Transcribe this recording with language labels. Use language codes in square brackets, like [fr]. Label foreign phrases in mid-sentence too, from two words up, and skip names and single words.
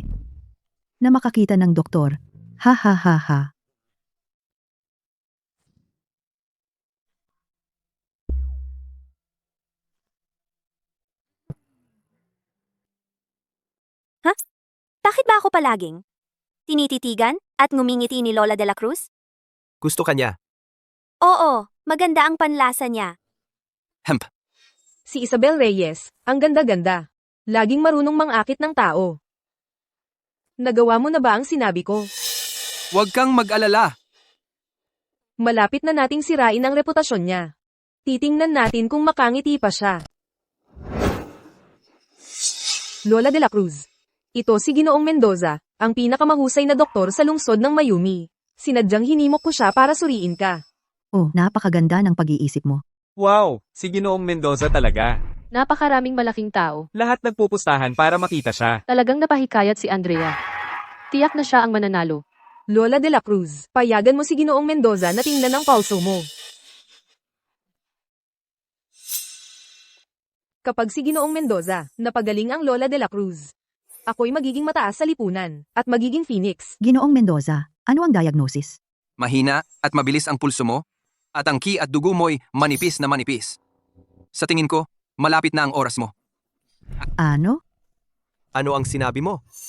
[tl] Na makakita ng doktor. Ha ha ha ha. Bakit ba ako palaging tinititigan at ngumingiti ni Lola de la Cruz? Gusto ka niya. Oo, maganda ang panlasa niya. Hemp. Si Isabel Reyes, ang ganda-ganda. Laging marunong mangakit ng tao. Nagawa mo na ba ang sinabi ko? Huwag kang mag-alala. Malapit na nating sirain ang reputasyon niya. Titingnan natin kung makangiti pa siya. Lola de la Cruz. Ito si Ginoong Mendoza, ang pinakamahusay na doktor sa lungsod ng Mayumi. Sinadyang hinimok ko siya para suriin ka. Oh, napakaganda ng pag-iisip mo. Wow, si Ginoong Mendoza talaga. Napakaraming malaking tao. Lahat nagpupustahan para makita siya. Talagang napahikayat si Andrea. Tiyak na siya ang mananalo. Lola de la Cruz, payagan mo si Ginoong Mendoza na tingnan ang pulso mo. Kapag si Ginoong Mendoza, napagaling ang Lola de la Cruz, ako'y magiging mataas sa lipunan, at magiging phoenix. Ginoong Mendoza, ano ang diagnosis? Mahina at mabilis ang pulso mo, at ang ki at dugo mo'y manipis na manipis. Sa tingin ko, malapit na ang oras mo. Ano? Ano ang sinabi mo?